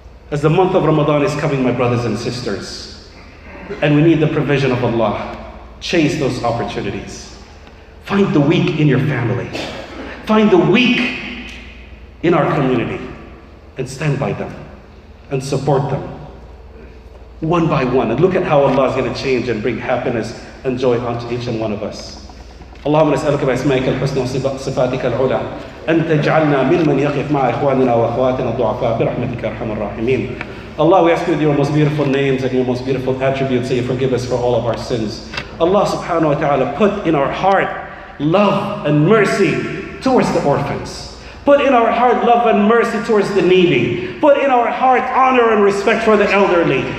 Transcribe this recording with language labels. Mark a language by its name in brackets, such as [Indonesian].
[English] As the month of Ramadan is coming, my brothers and sisters, and we need the provision of Allah, chase those opportunities. Find the weak in your family. Find the weak in our community and stand by them and support them one by one. And look at how Allah is going to change and bring happiness and joy onto each and one of us. [Arabic] اللهم نسألك بأسمائك الحسنى وصفاتك العلى أن تجعلنا ممن يقف مع إخواننا وأخواتنا الضعفاء برحمتك أرحم الراحمين. [English] Allah, we ask you with your most beautiful names and your most beautiful attributes that you forgive us for all of our sins. Allah subhanahu wa ta'ala put in our heart love and mercy towards the orphans. Put in our heart love and mercy towards the needy. Put in our heart honor and respect for the elderly.